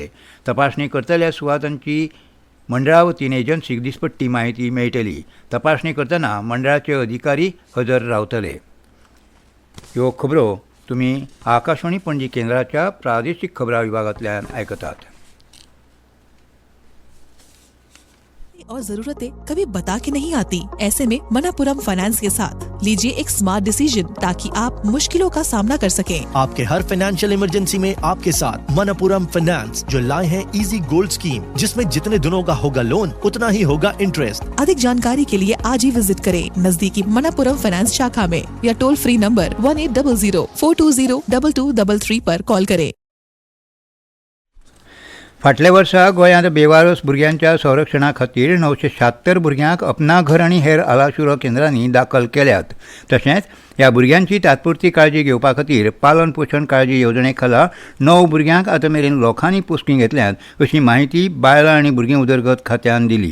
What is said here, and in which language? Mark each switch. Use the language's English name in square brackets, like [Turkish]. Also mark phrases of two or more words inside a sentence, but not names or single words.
[Konkani] तपासणी करतल्या सुवातांची मंडळा वतीन एजन्सीक दिसपट्टी माहिती मेळटली. तपासणी करतना मंडळाचे अधिकारी हजर रावतले. ह्यो खबरो तुम्ही आकाशवाणी पणजी केंद्राच्या प्रादेशीक खबरां विभागांतल्यान आयकतात. [Hindi] और जरूरतें कभी बता के नहीं आती। ऐसे में मनापुरम फाइनेंस के साथ लीजिए एक [English] smart decision [Hindi] ताकि आप मुश्किलों का सामना कर सकें। आपके हर [English] financial emergency [Hindi] में आपके साथ मनापुरम फाइनेंस, जो लाए हैं इजी गोल्ड स्कीम, जिसमें जितने दिनों का होगा लोन उतना ही होगा इंटरेस्ट। अधिक जानकारी के लिए आज ही विजिट करें नजदीकी मनापुरम फाइनेंस शाखा में या [English] toll free number [Hindi] 1800-420-2233 पर कॉल करें। [Konkani] फाटल्या वर्सा गोंयांत बेवारस भुरग्यांच्या संरक्षणा खातीर 976 भुरग्यांक अपना घर आनी हेर आलाशिरो केंद्रांनी दाखल केल्यात. तशेंच ह्या भुरग्यांची तात्पुरती काळजी घेवपा खातीर पालन पोशण काळजी येवजणे खाला 9 भुरग्यांक आतां मेरेन लोकांनी पोस्टिंग घेतल्यात, अशी माहिती बायलां आनी भुरगीं उदरगत खात्यान दिली.